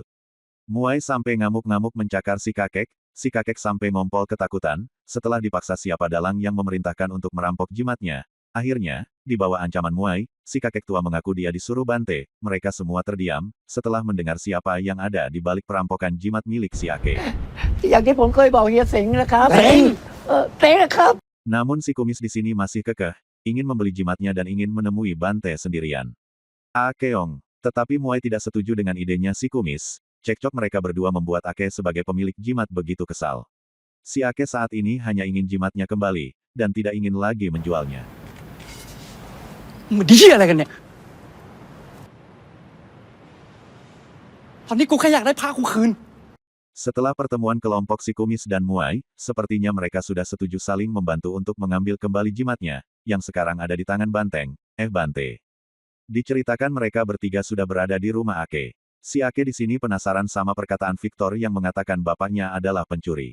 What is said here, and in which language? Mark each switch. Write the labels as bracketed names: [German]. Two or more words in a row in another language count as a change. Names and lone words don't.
[Indonesian] Muai sampai ngamuk-ngamuk mencakar si kakek sampai ngompol ketakutan, setelah dipaksa siapa dalang yang memerintahkan untuk merampok jimatnya. Akhirnya, di bawah ancaman Muai, si kakek tua mengaku dia disuruh Bante, mereka semua terdiam, setelah mendengar siapa yang ada di balik perampokan jimat milik si Ake. [Thai] อย่างที่ผมเคยบอกเฮียเสงนะครับเสงนะครับ [Indonesian] Namun si kumis di sini masih kekeh, ingin membeli jimatnya dan ingin menemui Bante sendirian. Akeong, tetapi Muai tidak setuju dengan idenya si kumis. Cekcok mereka berdua membuat Ake sebagai pemilik jimat begitu kesal. Si Ake saat ini hanya ingin jimatnya kembali, dan tidak ingin lagi menjualnya. [Thai] มันดีอะไรกันเนี่ยตอนนี้กูแค่อยากได้ผ้ากูคืน [Indonesian] Setelah pertemuan kelompok si kumis dan Muai, sepertinya mereka sudah setuju saling membantu untuk mengambil kembali jimatnya, yang sekarang ada di tangan Bante. Diceritakan mereka bertiga sudah berada di rumah Ake. Si Ake di sini penasaran sama perkataan Victor yang mengatakan bapaknya adalah pencuri.